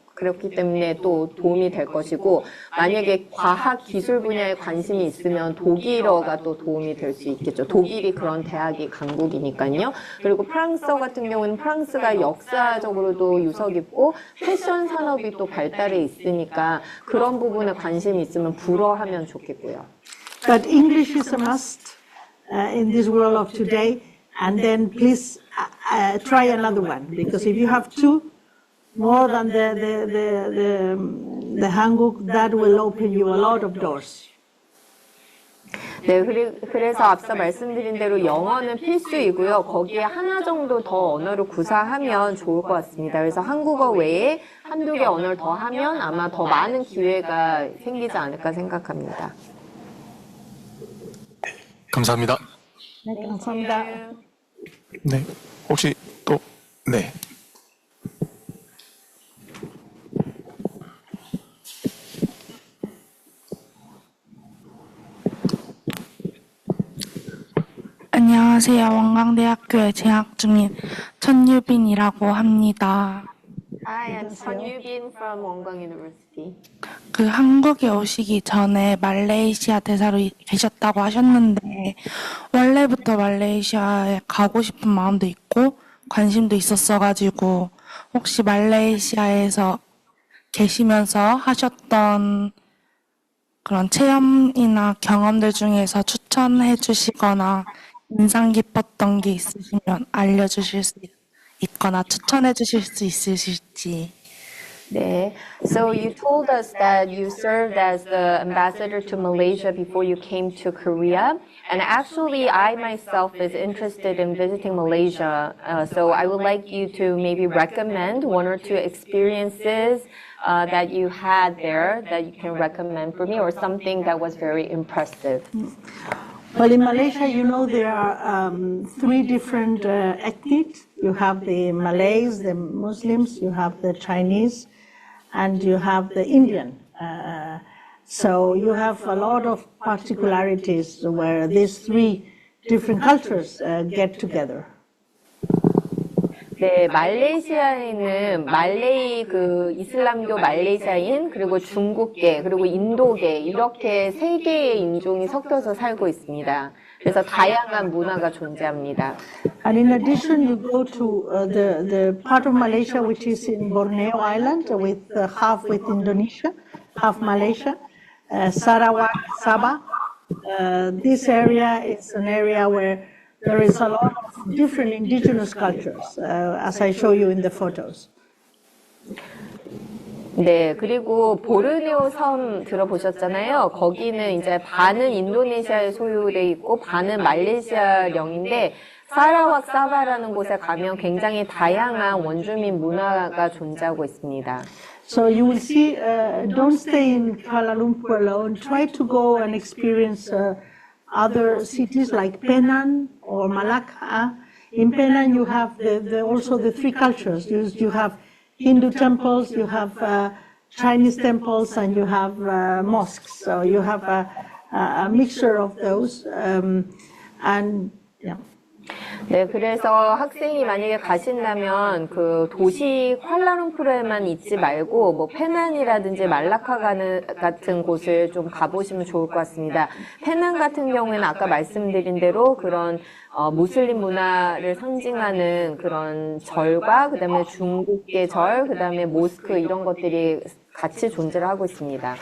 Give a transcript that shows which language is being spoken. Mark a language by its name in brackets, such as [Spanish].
[Korean] 그렇기 때문에 또 도움이 될 것이고 만약에 과학 기술 분야에 관심이 있으면 독일어가 또 도움이 될 수 있겠죠. 독일이 그런 대학이 강국이니까요. 그리고 프랑스어 같은 경우는 프랑스가 역사적으로도 유서 깊고 패션 산업이 또 발달해 있으니까 그런 부분에 관심이 있으면 불어하면 좋겠고요. [English] But English is a must in this world of today. And then please try another one, because if you have two more than the Hanguk, that will open you a lot of doors. [Korean] 네, 그래서 앞서 말씀드린 대로 영어는 필수이고요. 거기에 하나 정도 더 언어를 구사하면 좋을 것 같습니다. 그래서 한국어 외에 한두 개 언어를 더 하면 아마 더 많은 기회가 생기지 않을까 생각합니다. 감사합니다. 네, 감사합니다. 네. 혹시 또, 네. 안녕하세요. 원광대학교에 재학 중인 천유빈이라고 합니다. [English] Hi, I'm Chun Yu-bin from Wonkwang University. [Korean] 그 한국에 오시기 전에 말레이시아 대사로 계셨다고 하셨는데 원래부터 말레이시아에 가고 싶은 마음도 있고 관심도 있었어가지고 혹시 말레이시아에서 계시면서 하셨던 그런 체험이나 경험들 중에서 추천해 주시거나 인상 깊었던 게 있으시면 알려주실 수 있거나 추천해 주실 수 있으실지. 네. [English] So you told us that you served as the ambassador to Malaysia before you came to Korea. And actually, I myself is interested in visiting Malaysia. So I would like you to maybe recommend one or two experiences that you had there that you can recommend for me, or something that was very impressive. Well, in Malaysia, you know, there are 3 different ethnics. You have the Malays, the Muslims, you have the Chinese, and you have the Indian. So you have a lot of particularities where these 3 different cultures get together. [Korean] 네, 말레이시아에는 말레이 그 이슬람교 말레이시아인 그리고 중국계 그리고 인도계 이렇게 3개의 인종이 섞여서 살고 있습니다. 그래서 다양한 문화가 존재합니다. [English] And in addition, you go to the part of Malaysia which is in Borneo Island, with half with Indonesia, half Malaysia, Sarawak, Sabah. This area is an area where there is a lot of different indigenous cultures, as I show you in the photos. [Korean] 네, 그리고 보르네오 섬 들어보셨잖아요. 거기는 이제 반은 인도네시아에 소유돼 있고 반은 말레이시아령인데 사라왁 사바라는 곳에 가면 굉장히 다양한 원주민 문화가 존재하고 있습니다. [English] So you will see, don't stay in Kuala Lumpur alone. Try to go and experience other cities like Penang or Malacca. In Penang, you have also the three cultures. You have Hindu temples, you have Chinese temples, and you have mosques. So you have a mixture of those. And yeah. [Korean] 네, 그래서 학생이 만약에 가신다면 그 도시 쿠알라룸푸르에만 있지 말고 뭐 페낭이라든지 말라카 같은 곳을 좀 가보시면 좋을 것 같습니다. 페낭 같은 경우에는 아까 말씀드린 대로 그런 무슬림 문화를 상징하는 그런 절과 그다음에 중국계 절, 그다음에 모스크 이런 것들이 같이 존재를 하고 있습니다.